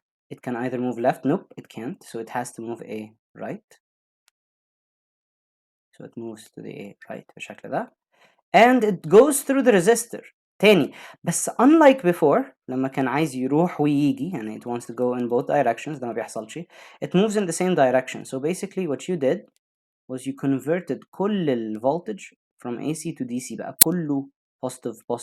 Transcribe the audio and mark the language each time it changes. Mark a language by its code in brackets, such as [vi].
[en] It can either move left, nope, it can't, so it has to move a right. So it moves to the right [ar] بالشكل ده. [en] And it goes through the resistor [ar] تاني. بس [en] unlike before [ar] لما كان عايز يروح ويجي, يعني [en] it wants to go in both directions, [ar] ده ما بيحصلش. [en] It moves in the same direction. So basically what you did was you converted [ar] كل ال [en] voltage from AC to DC, [ar] بقى كله positive.